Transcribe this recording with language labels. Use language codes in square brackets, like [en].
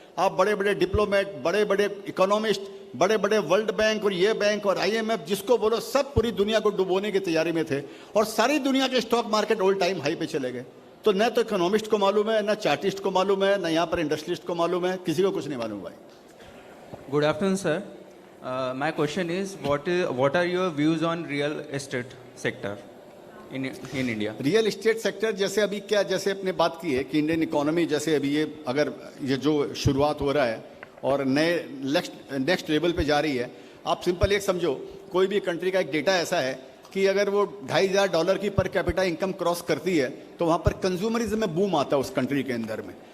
[hi] आप बड़े बड़े डिप्लोमेट, बड़े बड़े इकोनॉमिस्ट, बड़े बड़े वर्ल्ड बैंक और ये बैंक और IMF, जिसको बोलो, सब पूरी दुनिया को डुबोने की तैयारी में थे और सारी दुनिया के stock market all time high पे चले गए। तो न तो इकोनॉमिस्ट को मालूम है, न चार्टिस्ट को मालूम है, न यहाँ पर इंडस्ट्रियलिस्ट को मालूम है, किसी को कुछ नहीं मालूम भाई। [en] Good afternoon, sir. My question is, what are your views on real estate sector in India? [hi] Real estate sector जैसे अभी क्या, जैसे अपने बात की है कि इंडियन इकोनॉमी जैसे अभी ये जो शुरुआत हो रहा है और नए नेक्स्ट लेवल पे जा रही है। आप सिंपल एक समझो, कोई भी कंट्री का एक डेटा ऐसा है कि अगर वो $2,500 की पर कैपिटा इनकम क्रॉस करती है तो वहाँ पर कंज्यूमरिज्म में बूम आता है उस कंट्री के अंदर में।